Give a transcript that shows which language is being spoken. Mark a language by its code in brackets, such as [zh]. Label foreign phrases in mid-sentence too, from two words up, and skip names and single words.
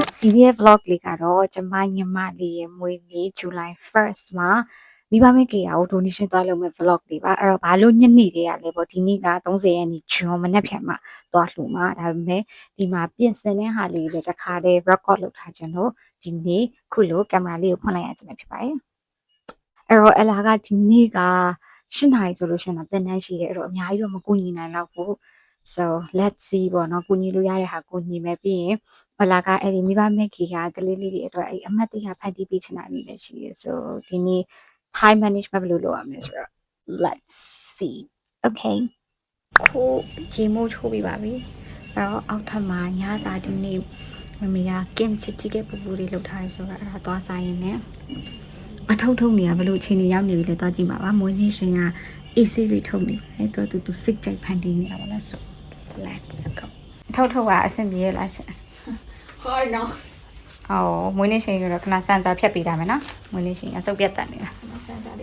[my] နေ့ vlog လေးကတော့ကျမညီမလေးရဲ့မွေးနေ့ July 1st မှာမိဘမဲ့ကေကို donation သွားလုပ်မဲ့ vlog လေးပါအဲ့တော့ဘာလို့ညနေလေးရလဲပေါ့ဒီနေ့က30ရက်နေ့ဂျွန်မနေ့ဖြန်မှာသွားလှူမှာဒါပေမဲ့ဒီမှာပြင်ဆင်တဲ့ဟာလေးတွေတခါတည်း record လုပ်ထားခြင်းလို့ဒီနေ့ခုလိုကင်မရာလေးကိုဖွင့်လိုက်ရခြင်းပဲဖြစ်ပါတယ်အဲ့တော့အလာကဒီနေ့က8နာရီဆိုလို့ရှိရင်တော့တင်တန်းရှိတယ်အဲ့တော့အများကြီးတော့မကူညီနိုင်တော့ဘူး [en] so let's see [my] ပေါ့နော်ကူညီလို့ရတဲ့ဟာကူညီမယ်ပြီး ရင်ဟလာကအဲ့ဒီမိဘမဲ့ခေကကလေးလေးတွေအတွက်အဲ့အမတ်တရဖန်တီးပေးချင်တာလေးလည်းရှိရယ် so ဒီနေ့ [en] time management [my] ဘယ်လိုလုပ်ရမလဲဆိုတော့ [en] let's see okay [my] ခုရေမိုးချိုးပြီးပါပြီအဲ့တော့အောက်ထပ်မှာညစာဒီနေ့မမေက kimchi ကပူပူလေးလုပ်ထားရဆိုတော့အဲ့ဒါသွားစားရင်းနဲ့အထုံထုံနေရဘလို့အချိန်ကြီးရောက်နေပြီလေသွားကြည့်ပါပါမွေးနေ့ရှင်က AC လေးထုတ်နေတယ်သူစိတ်ကြိုက်ဖန်တီးနေတာပါလားဆို [en] let's go [my] ထုတ်ကအဆင်ပြေလားရှင်ဟောနော်ဟောမွေးနေ့ရှင်ရတော့ခဏစံစာဖြတ်ပေးတာမယ်နော်မွေးနေ့ရှင်အစုပ်ပြတ်တက်နေတာစံစာလေး